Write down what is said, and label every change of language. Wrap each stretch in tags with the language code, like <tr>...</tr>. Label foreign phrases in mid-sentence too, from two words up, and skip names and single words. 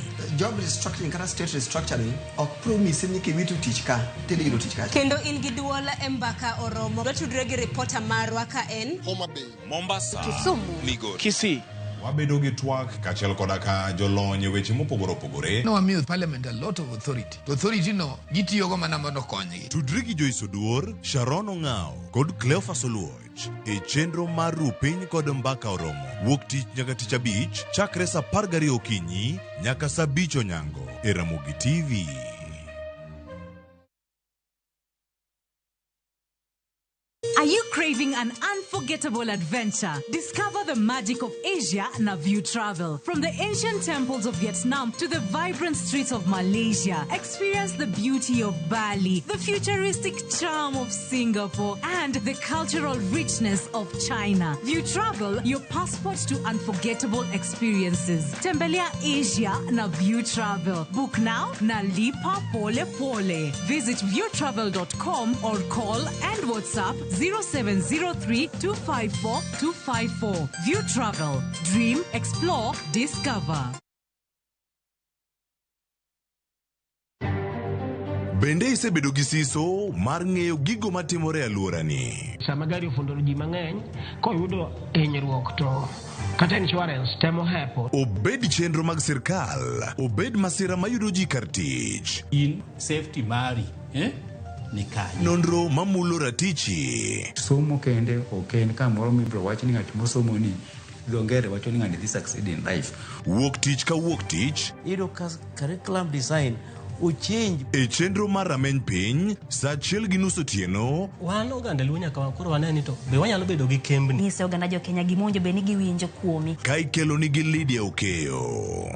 <en>Job restructuring</en> <luo>kata</luo> <en>state restructuring</en> <luo>ok promise ni kiwitu tich ka tediro tich ka kendo in gi duola embaka oromo watudre gi reporter marwa ka en Homa Bay, Mombasa, Kisumu, Migori, Kisii, wabedo gi twak kachiel koda ka jolony weche mopogore opogore. No wamiyo</luo> <en>parliament a lot of authority.</en> <luo>Authority no gitiyogo mana mondo okonygi. Tudri gi Joyce Oduor, Sharon Ong'ao kod Cleophas Oluoch e chenro mar Rupiny kod Mbaka Oromo. Wuok tich nyaka tich abich chakre sa 12 okinyi nyaka sa 5 onyango e Ramogi TV.</luo> <en>Are you craving an unforgettable adventure? Discover the magic of Asia na View Travel. From the ancient temples of Vietnam to the vibrant streets of Malaysia, experience the beauty of Bali, the futuristic charm of Singapore, and the cultural richness of China. View Travel, your passport to unforgettable experiences.</en> <sw>Tembelea Asia na View Travel.</sw> <en>Book now</en> <sw>na lipa pole pole.</sw> <en>Visit viewtravel.com or call and WhatsApp 0703-254-254. View Travel. Dream, explore, discover.</en> <luo>Bende isebedo gi siso mar ng'eyo gigo matimore e alworani. Sama gari ofundoro ji mang'eny, koyudo hinyruok to kata insurance temo hepo. Obed chenro mag sirkal, obed masira mayudo ji kar tich. In safety mari, ni kanye. Nonro mamulo ratichi. Somo kende oken kamoro mibro wach ni ng'at mosomo ni dongere wacho ni ng'ani dhi</luo> <en>succeed in life.</en> <luo>Wuok tich ka wuok tich. Iyudo</luo> <en>curriculum design change.</en> <luo>E chenro mar rameny piny, sa 1:30 otieno. Wan oganda luo nyaka koro waneni to be wanyalo bedo gi kembni. Nyise oganda jo Kenya gimonjo be ni giwinjo kuomi. Ka ikelo nigi Lydia Okeyo.</luo>